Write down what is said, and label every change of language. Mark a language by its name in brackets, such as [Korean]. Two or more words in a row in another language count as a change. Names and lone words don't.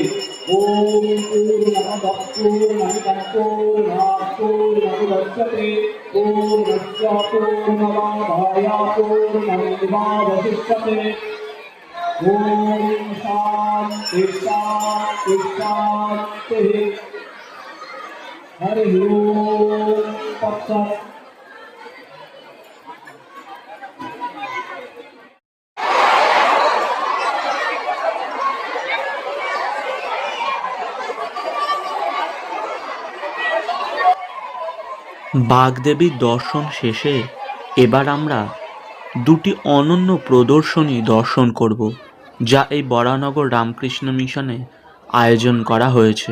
[Sanskrit] ओम पूर्णमदः पूर्णमिदं पूर्णात् पूर्णमुदच्यते पूर्णस्य पूर्णमादाय पूर्णमेवावशिष्यते। ओम शांति शांति शांतिः। हरि ओम तत्सत्। [Bangla] বাগদেবীর দর্শন শেষে এবার আমরা দুটি অনন্য প্রদর্শনী দর্শন করব, যা এই বরানগর রামকৃষ্ণ মিশনে আয়োজন করা হয়েছে।